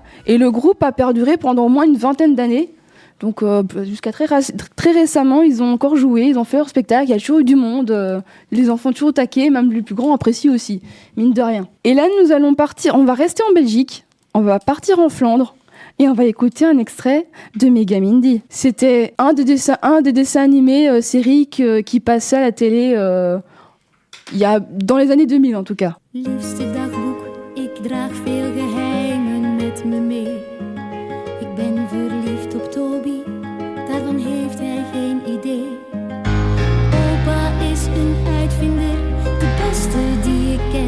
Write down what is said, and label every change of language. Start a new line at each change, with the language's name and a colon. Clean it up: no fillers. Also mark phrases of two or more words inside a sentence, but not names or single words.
French: Et le groupe a perduré pendant au moins une vingtaine d'années. Donc jusqu'à très récemment, ils ont encore joué, ils ont fait leur spectacle, il y a toujours eu du monde, les enfants toujours taqués, même les plus grands apprécient aussi, mine de rien. Et là, nous allons partir, on va rester en Belgique, on va partir en Flandre, et on va écouter un extrait de Megamindy. C'était un des dessins animés séries qui passait à la télé dans les années 2000 en tout cas.
Dutch: Liefste dagboek, ik draag veel geheimen met me mee. Ik ben verliefd op Toby, daarvan heeft hij geen idee. Opa is een uitvinder, de beste die ik ken.